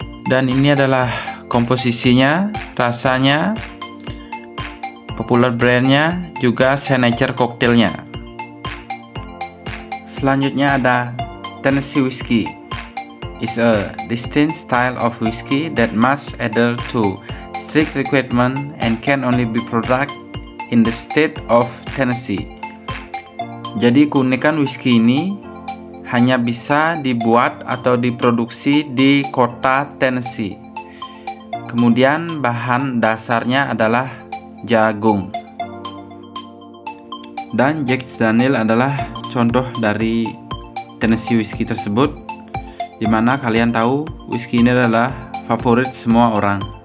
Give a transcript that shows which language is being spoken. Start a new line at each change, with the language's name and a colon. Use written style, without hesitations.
Indonesian: Dan ini adalah komposisinya, rasanya, popular brandnya, juga signature cocktailnya. Selanjutnya ada Tennessee whiskey.
English: is a distinct style of whiskey that must adhere to strict requirements and can only be produced in the state of Tennessee.
Indonesian: Jadi keunikan whisky ini hanya bisa dibuat atau diproduksi di kota Tennessee. Kemudian bahan dasarnya adalah jagung. Dan Jack Daniel's adalah contoh dari Tennessee whiskey tersebut, dimana kalian tahu whisky ini adalah favorit semua orang.